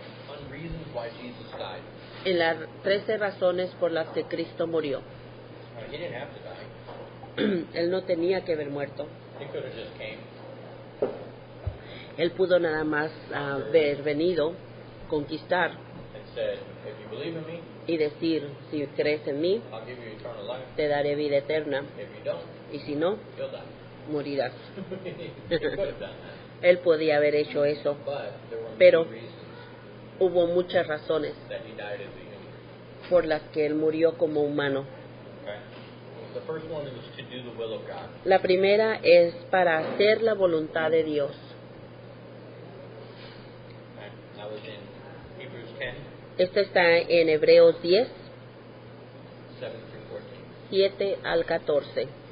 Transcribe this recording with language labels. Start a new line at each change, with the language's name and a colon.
English: On reasons why Jesus died.
Spanish: en las 13 razones por las que Cristo murió.
English: He didn't have to die.
Spanish: Él no tenía que haber muerto.
English: He could have just came.
Spanish: Él pudo nada más haber venido, conquistar
English: And said, if you believe in me,
Spanish: y decir, si crees en mí,
English: I'll give you eternal life.
Spanish: te daré vida eterna,
English: If you don't,
Spanish: y si no,
English: you'll die.
Spanish: morirás.
English: He could have done that.
Spanish: Él podía haber hecho eso.
English: But there were
Spanish: Pero
English: many reasons
Spanish: hubo muchas razones
English: that he died as a human.
Spanish: por las que él murió como humano.
English: Okay? The first one is to do the will of God.
Spanish: La primera es para hacer la voluntad de Dios.
English: Okay? That was in Hebrews 10,
Spanish: Esto está en Hebreos 10,
English: 7 through 14.
Spanish: 7 al 14.